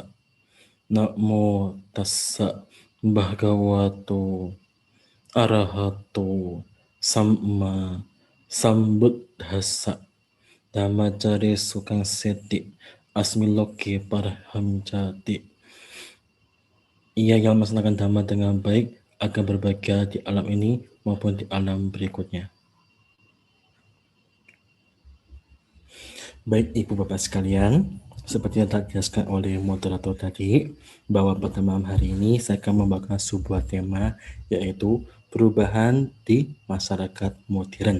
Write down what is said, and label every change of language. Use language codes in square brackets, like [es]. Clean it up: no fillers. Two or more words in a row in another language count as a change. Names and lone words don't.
[pi] Namo tassa bhagavato arahato samma sambuddhassa. Dhammacari sukang seti asmiloki parhamjati. [id] Ia yang melaksanakan dhamma dengan baik akan berbahagia di alam ini maupun di alam berikutnya. Baik Ibu Bapak sekalian, seperti yang telah dijelaskan oleh moderator tadi, bahwa pada malam hari ini saya akan membawakan sebuah tema, yaitu perubahan di masyarakat modern.